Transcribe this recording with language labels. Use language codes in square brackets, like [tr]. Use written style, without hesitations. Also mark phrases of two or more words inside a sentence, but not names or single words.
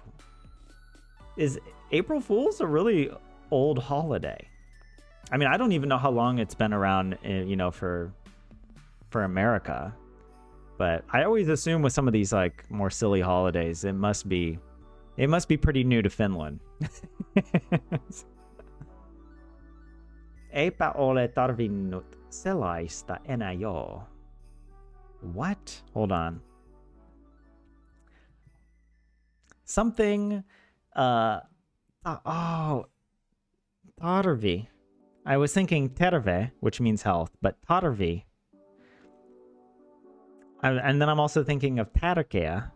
[en] Is April Fools a really old holiday? I mean, I don't even know how long it's been around, for America. But I always assume with some of these like more silly holidays, it must be pretty new to Finland. [fi] Eipä ole tarvinnut sellaista enää joo. [en] What? Hold on. Something, tarvi. I was thinking terve, which means health, but tarvi. And then I'm also thinking of tärkeä.